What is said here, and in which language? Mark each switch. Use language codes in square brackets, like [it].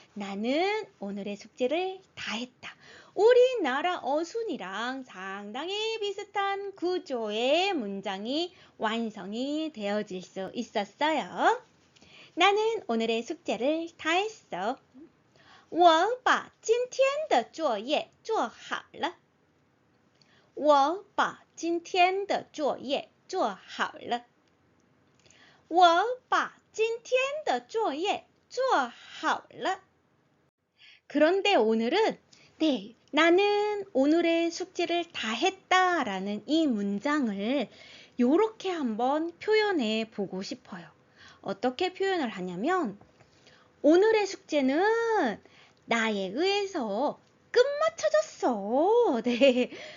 [ko] 나는 오늘의 숙제를 다 했다. 우리나라 어순이랑 상당히 비슷한 구조의 문장이 완성이 되어질 수 있었어요. 나는 오늘의 숙제를 다 했어. [zh] 我把今天的作业做好了。我把今天的作业做好了。我把今天的作业做好了。 [ko] 그런데 오늘은 네, 나는 오늘의 숙제를 다 했다라는 이 문장을 요렇게 한번 표현해 보고 싶어요. 어떻게 표현을 하냐면 오늘의 숙제는 나에 의해서 끝마쳐졌어. 네.